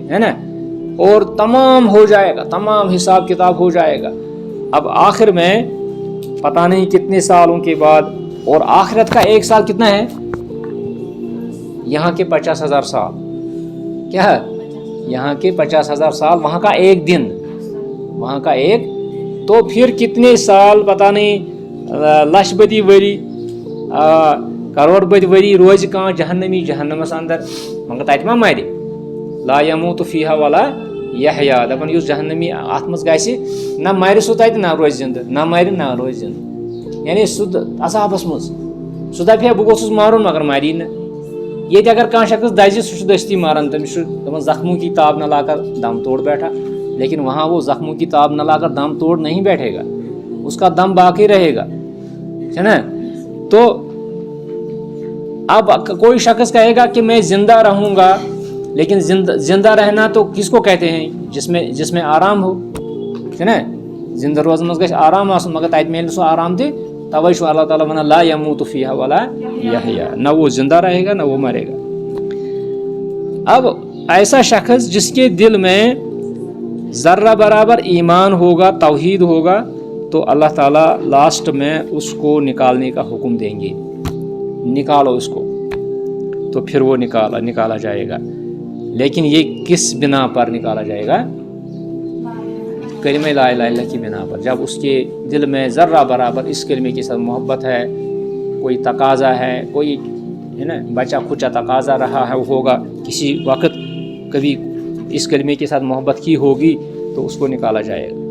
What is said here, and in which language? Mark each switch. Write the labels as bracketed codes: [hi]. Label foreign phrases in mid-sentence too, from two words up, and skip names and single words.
[ur] ہے نا اور تمام ہو جائے گا تمام حساب کتاب ہو جائے گا اب آخر میں پتہ نہیں کتنے سالوں کے بعد اور آخرت کا ایک سال کتنا ہے یہاں کے 50,000 سال کیا ہے یہاں کے 50,000 سال وہاں کا ایک دن وہاں کا ایک تو پھر کتنے سال پتہ نہیں [ks] لچھ بدی ؤری کروڑ بدی ؤری روزِ کانٛہہ جہنمی جہنمس اندر مگر تتہِ ما مرِ [ar] لا یموت فیہا ولا یحیا [ks] دپان یُس جہنمی اتھ منٛز گژھِ نہ مرِ سُہ تتہِ نہ روزِ زندٕ نہ مرِ نہ روزِ زندٕ یعنی سُہ عذابس منٛز سُہ دپہِ ہے بہٕ گوٚژھُس مارُن مگر ماری نہٕ ییٚتہِ اگر کانٛہہ شخص دزِ سُہ چھُ دٔستی ماران تٔمِس چھُ دپان [ur] زخموں کی تاب نہ لا کر دم توڑ بیٹھا لیکن وہاں وہ زخموں کی تاب نہ لا کر دم توڑ نہیں بیٹھے گا اس کا دم باقی رہے گا ہے نا تو اب کوئی شخص کہے گا کہ میں زندہ رہوں گا لیکن زندہ رہنا تو کس کو کہتے ہیں جس میں آرام ہو ہے نا [ks] زندہ روزن منٛز گژھِ آرام آسُن مگر تتہِ میلہِ سُہ آرام تہِ توے چھُ اللہ تعالیٰ ونان [ar] لا یموت فیہا ولا یحیا [ur] نہ وہ زندہ رہے گا نہ وہ مرے گا. اب ایسا شخص جس کے دل میں ذرہ برابر ایمان ہوگا توحید ہوگا تو اللہ تعالیٰ لاسٹ میں اس کو نکالنے کا حکم دیں گے نکالو اس کو تو پھر وہ نکالا جائے گا لیکن یہ کس بنا پر نکالا جائے گا کلمہ [ar] لا الہ الا اللہ [ur] کی بنا پر جب اس کے دل میں ذرہ برابر اس کلمے کے ساتھ محبت ہے کوئی تقاضا ہے کوئی ہے نا بچہ کچا تقاضا رہا ہے وہ ہوگا کسی وقت کبھی اس کلمے کے ساتھ محبت کی ہوگی تو اس کو نکالا جائے گا.